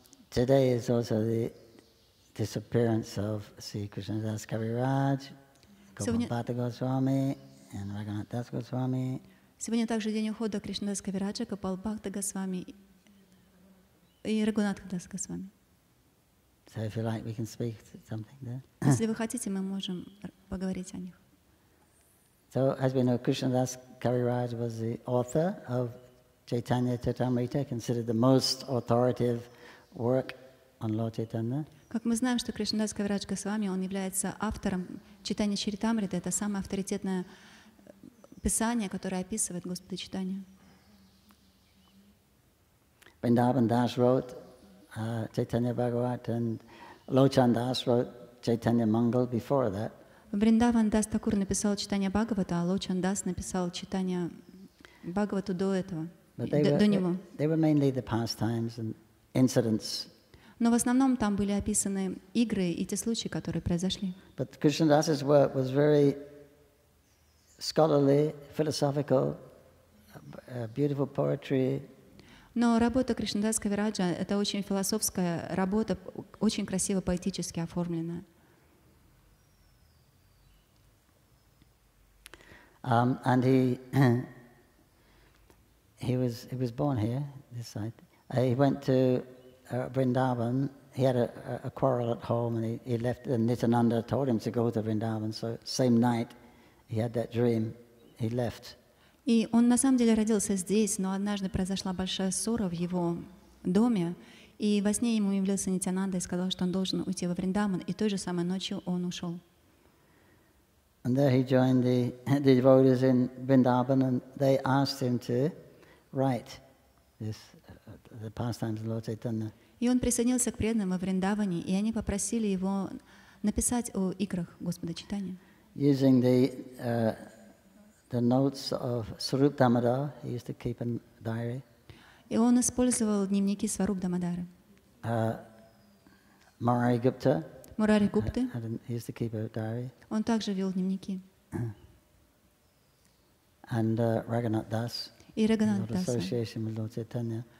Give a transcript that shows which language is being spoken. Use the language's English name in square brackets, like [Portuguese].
[English] Today is also the disappearance of Sri Krishnadas Kaviraj, Gopalbhata Goswami, and Raghunath Das Goswami. [Russian] Сегодня также день ухода Кришнадас Кавираджа, Гопалбхакта Госвами и Рагунатха Дас Госвами. [English] So if you like, we can speak something there. [Russian] Если вы хотите, мы можем поговорить о них. [English] So as we know, Krishnadas Kaviraj was the author of Caitanya-charitamrita, considered the most authoritative work on Lord Chaitanya. [Russian] Как мы знаем, что Кришнадас Кавирадж Госвами, он является автором Чайтанья-чаритамриты, это самое авторитетное писание, которое описывает Господа Чайтанью. [English] Vrindavan Das wrote Chaitanya Bhagavat, and Lochan Das wrote Chaitanya Mangal before that. [Russian] Вриндаван Дас Такур написал Чайтанья Бхагавата, а Лочан Дас написал Чайтанья Бхагавату до этого, до него. [English] They were mainly the pastimes and incidents. [Russian] Но в основном там были описаны игры и те случаи, которые произошли. [English] But Krishnadas's work was very scholarly, philosophical, beautiful poetry. [Russian] Но работа Кришнадас Кавираджа — это очень философская работа, очень красиво поэтически оформленная. [English] And he was born here, this side. He went to Vrindavan. He had a quarrel at home, and he left. And Nityananda told him to go to Vrindavan. So same night, he had that dream. He left. [Russian] И он на самом деле родился здесь, но однажды произошла большая ссора в его доме, и во сне ему явился Нитянанда и сказал, что он должен уйти во Вриндаван, и той же самой ночью он ушел. [English] And there he joined the devotees in Vrindavan, and they asked him to write this, the pastimes of Lord Chaitanya. [Russian] И он присоединился к преданным во Вриндаване, и они попросили его написать о играх Господа Чайтаньи. [English] Using the notes of Swarup Damodar, he used to keep a diary. [Russian] И он использовал дневники Сваруб Дамодара. [English] Murari Gupta, [Russian] Мурари Гупты, [English] he used to keep a diary. [Russian] он также вел дневники. [English] And Raghunath Das, [Russian] И Рагунат Даса. [English] association with Lord Chaitanya.